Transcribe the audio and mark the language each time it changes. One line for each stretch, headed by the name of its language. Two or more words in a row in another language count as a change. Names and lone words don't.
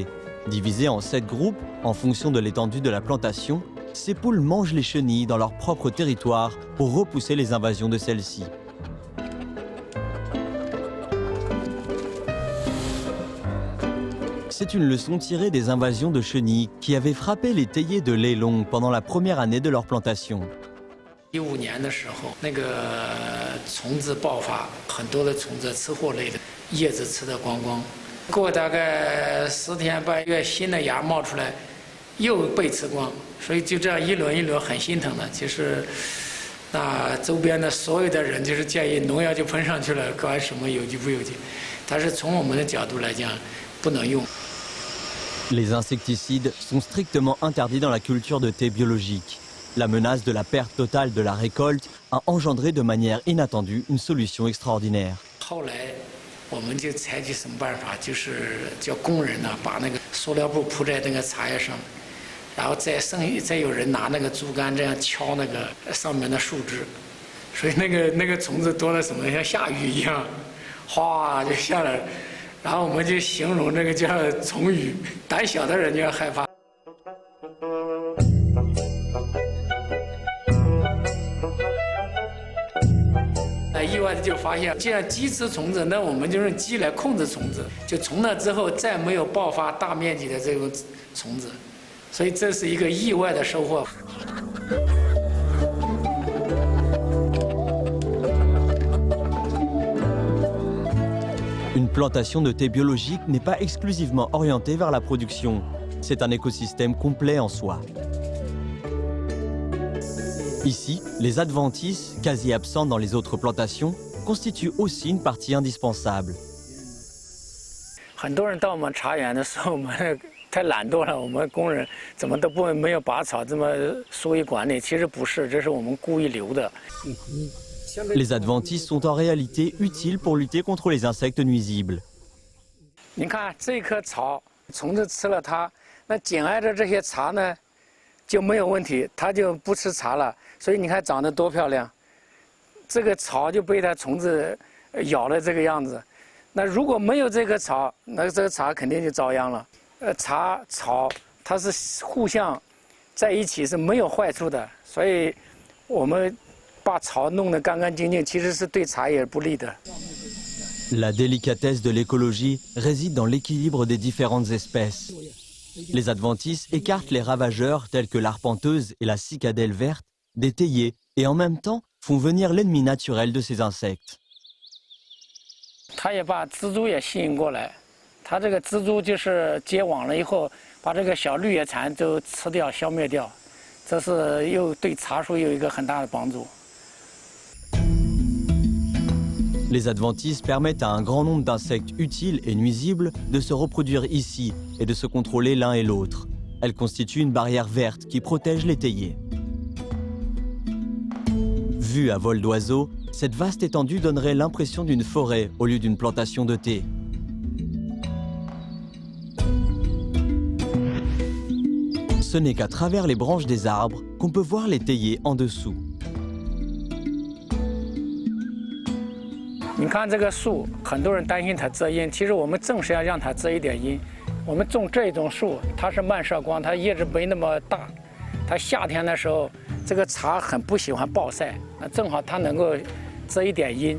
French: Divisées en 7 groupes, en fonction de l'étendue de la plantation, ces poules mangent les chenilles dans leur propre territoire pour repousser les invasions de celles-ci. C'est une leçon tirée des invasions de chenilles qui avaient frappé les théiers de Lei Long pendant la première année de leur plantation.
Chinese: 15 年的时候，那个虫子爆发，很多的虫子吃货类的叶子吃得光光。过大概10天半月，新的芽冒出来，又被吃光，所以就这样一轮一轮，很心疼的。其实，那周边的所有的人就是建议农药就喷上去了，管什么有机不有机。但是从我们的角度来讲，不能用。
French: Les insecticides sont strictement interdits dans la culture de thé biologique. La menace de la perte totale de la récolte a engendré de manière inattendue une solution extraordinaire.
Chinese: 后来我们就采取什么办法？就是叫工人呢，把那个塑料布铺在那个茶叶上，然后再有人拿那个竹竿这样敲那个上面的树枝，所以那个虫子多了什么，像下雨一样，哗就下来了。然后我们就形容这个叫虫雨，胆小的人就要害怕。意外的就发现，既然鸡吃虫子，那我们就用鸡来控制虫子。就从那之后，再没有爆发大面积的这种虫子，所以这是一个意外的收获。
French: Une plantation de thé biologique n'est pas exclusivement orientée vers la production. C'est un écosystème complet en soi. Ici, les adventices, quasi absents dans les autres plantations, constituent aussi une partie indispensable.
Chinese: 很多人到我们茶园的时候，我们太懒惰了，我们工人怎么都没有拔草这么疏于管理。其实不是，这是我们故意留的。
French: Les adventices sont en réalité utiles pour lutter contre les insectes nuisibles.
Chinese: 你看这棵草，虫子吃了它，那紧挨着这些茶呢就没有问题，它就不吃茶了。所以你看长得多漂亮，这个草就被它虫子咬了这个样子。那如果没有这棵草，那这个茶肯定就遭殃了。茶草它是互相在一起是没有坏处的，所以我们把草弄得干干净净，其实是对茶叶不利的。
French: La délicatesse de l'écologie réside dans l'équilibre des différentes espèces. Les adventices écartent les ravageurs tels que l'arpenteuse et la cicadelle verte des théiers et en même temps font venir l'ennemi naturel de ces insectes.
Chinese: 它也把蜘蛛也吸引过来，它这个蜘蛛就是结网了以后，把这个小绿叶蝉都吃掉、消灭掉，这是又对茶树有一个很大的帮助。
French: Les adventices permettent à un grand nombre d'insectes utiles et nuisibles de se reproduire ici et de se contrôler l'un et l'autre. Elles constituent une barrière verte qui protège les théiers. Vue à vol d'oiseau, cette vaste étendue donnerait l'impression d'une forêt au lieu d'une plantation de thé. Ce n'est qu'à travers les branches des arbres qu'on peut voir les théiers en dessous.
Chinese: 你看这个树，很多人担心它遮阴，其实我们正是要让它遮一点阴。我们种这种树，它是慢射光，它叶子没那么大，它夏天的时候，这个茶很不喜欢暴晒，那正好它能够遮一点阴。